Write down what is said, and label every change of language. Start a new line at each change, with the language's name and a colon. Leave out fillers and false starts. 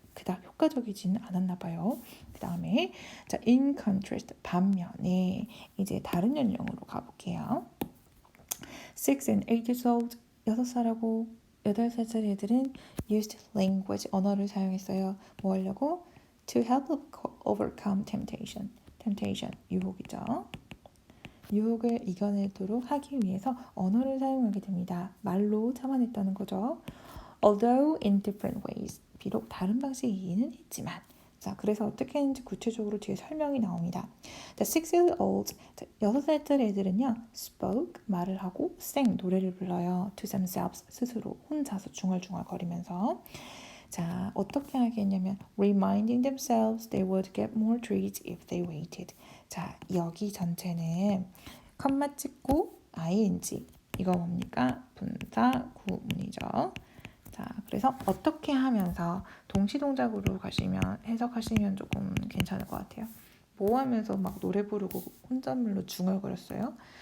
Korean: 그닥 효과적이지는 않았나 봐요. 그 다음에 자,
English: in contrast,
Korean: 반면에 이제 다른 연령으로 가볼게요.
English: 6 and 8 years old,
Korean: 6살하고 8살짜리 애들은
English: used language,
Korean: 언어를 사용했어요. 뭐 하려고?
English: To help overcome temptation,
Korean: 유혹이죠. 유혹을 이겨내도록 하기 위해서 언어를 사용하게 됩니다. 말로 참아냈다는 거죠.
English: Although in different ways,
Korean: 비록 다른 방식이기는 했지만 자, 그래서 어떻게 했는지 구체적으로 뒤에 설명이 나옵니다.
English: The 6-year-old,
Korean: 6살짜리 애들은요, spoke, 말을 하고, sang, 노래를 불러요.
English: to themselves,
Korean: 스스로, 혼자서 중얼중얼거리면서. 자, 어떻게 하겠냐면
English: reminding themselves they would get more treats if they waited.
Korean: 자, 여기 전체는 컴마 찍고 ing, 이거 뭡니까? 분사 구문이죠. 자, 그래서 어떻게 하면서 동시동작으로 가시면 해석하시면 조금 괜찮을 것 같아요. 뭐 하면서 막 노래 부르고 혼잣말로 중얼거렸어요?